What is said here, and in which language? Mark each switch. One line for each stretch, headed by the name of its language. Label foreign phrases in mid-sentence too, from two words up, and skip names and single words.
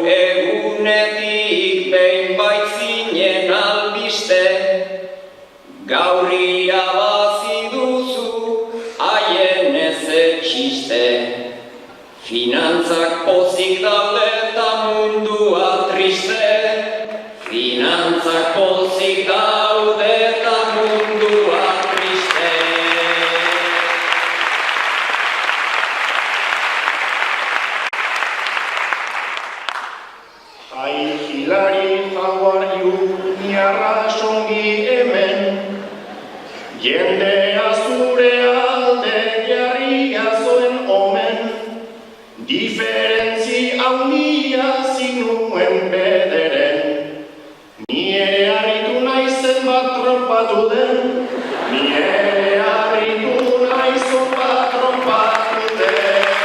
Basque: egunetik behin baitzinen albiste, gaur irabazi duzu haien ez etxiste, finantzak pozik daude eta mundua triste, finantzak pozik daude eta mundua triste.
English: Hi Hillary, how are you?
Basque: Ni arrasongi hemen, jendea zure alde jarria zoen omen, diferentzi handia zinuen bederen, ni ere harritu naizen bat tronpatu den, ni ere harritu naizen bat tronpatu den.